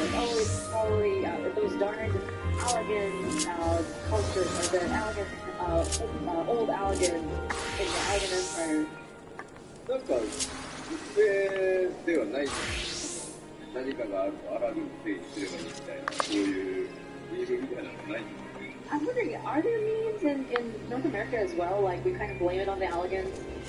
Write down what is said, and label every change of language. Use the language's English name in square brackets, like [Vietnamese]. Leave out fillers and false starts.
[English] Like, oh, it's probably those darn Allegan culture, or the Allegan, old Allegan in the Allegan Empire. [Japanese] なんか、一斉ではない何かがあるとアラグのせいにすればいいみたいな、そういうミームみたいなのないんですね。 [English] I'm wondering, are there memes in North America as well? Like, we kind of blame it on the Allegans?